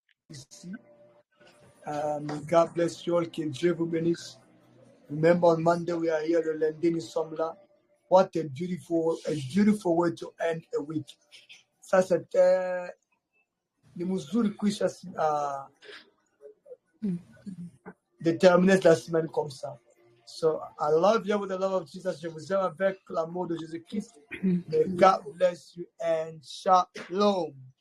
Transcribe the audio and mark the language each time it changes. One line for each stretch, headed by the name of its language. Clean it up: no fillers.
English: Ici. May God bless you all. Que Dieu vous bénisse. Remember on Monday we are here.
French: Le lundi nous sommes là.
English: What a beautiful way to end a week.
French: Ça c'était
Swahili: ni mzuri kuisha
French: de terminer la semaine comme ça.
English: So I love you with the love of Jesus.
French: Je vous aime avec l'amour de Jésus-Christ.
English: May God bless you and shalom.